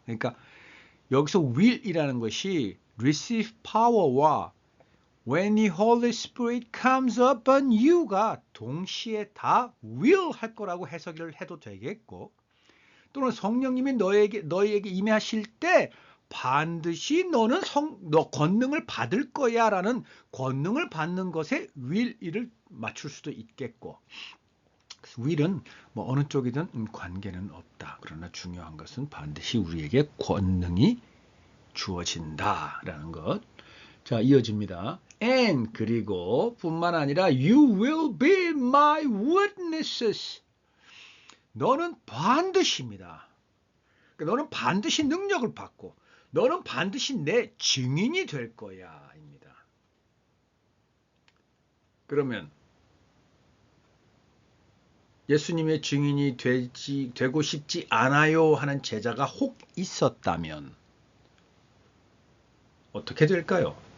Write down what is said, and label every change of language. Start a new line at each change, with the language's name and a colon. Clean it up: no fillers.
Korean: 그러니까 여기서 will이라는 것이
English: receive power
Korean: 와
English: when the Holy Spirit comes upon you
Korean: 가 동시에 다 will 할 거라고 해석을 해도 되겠고 또는 성령님이 너에게 임하실 때 반드시 너는 너 권능을 받을 거야 라는 권능을 받는 것에 will을 맞출 수도 있겠고 will은 뭐 어느 쪽이든 관계는 없다. 그러나 중요한 것은 반드시 우리에게 권능이 주어진다라는 것. 자, 이어집니다.
English: And
Korean: 그리고 뿐만 아니라
English: you will be my witnesses.
Korean: 너는 반드시입니다. 너는 반드시 능력을 받고 너는 반드시 내 증인이 될 거야 입니다. 그러면 예수님의 증인이 되고 싶지 않아요 하는 제자가 혹 있었다면 어떻게 될까요?